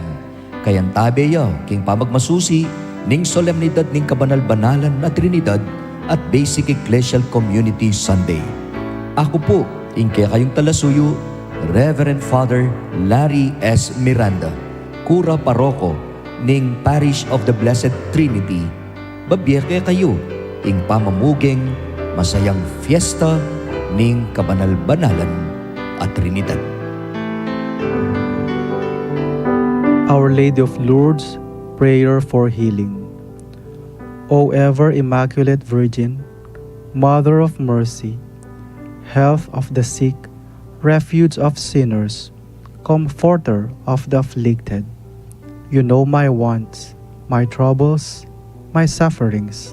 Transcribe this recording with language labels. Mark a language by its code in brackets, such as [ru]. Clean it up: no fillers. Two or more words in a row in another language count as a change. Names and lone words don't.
[pam] Kayan tabe ya king pamagmasusi ning solemnidad ning kabanal-banalan na Trinidad at Basic Ecclesial Community Sunday. Ako po, ingke kayong talasuyo, Reverend Father Larry S. Miranda, Kura Paroko ning Parish of the Blessed Trinity. Babiyeke kayo, ing pamamugeng masayang fiesta ning kabanal-banalan at Trinidad. [en] Our Lady of Lourdes, Prayer for Healing. O ever Immaculate Virgin, Mother of Mercy, Health of the sick, Refuge of sinners, Comforter of the afflicted, you know my wants, my troubles, my sufferings.